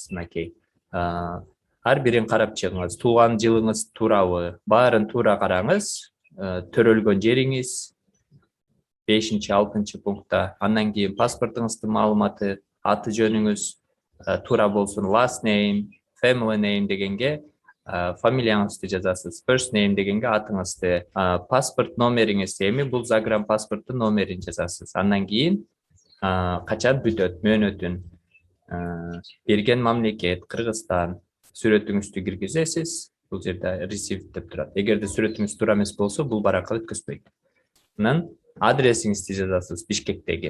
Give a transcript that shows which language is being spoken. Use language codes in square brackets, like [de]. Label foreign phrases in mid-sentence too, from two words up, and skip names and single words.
[ky] Мынакей. Ар бирин карап чыгыңыз. Тууган жылыңыз туурабы? Баарын туура караңыз. Төрөлгөн жериңиз 5-6 пунктта. Андан кийин паспортуңуздун маалыматы, аты жөнүңүз туура болсун, [en] last name, family name [ky] дегенге фамилияңызды жазасыз. [en] First name [ky] дегенге атыңызды, паспорт номериңиз, эми бул загран паспорттун номерин жазасыз. Андан кийин качан бүтөт, мөөнөтүн, берген мамлекет, Кыргызстан, сүрөтүңүздү киргизесиз. Бул жерде received деп турат. Эгерде сүрөтүңүз туура эмес болсо, бул баракка өткөзбөйт. Анан адресиңизди жазасыз Бишкектеги.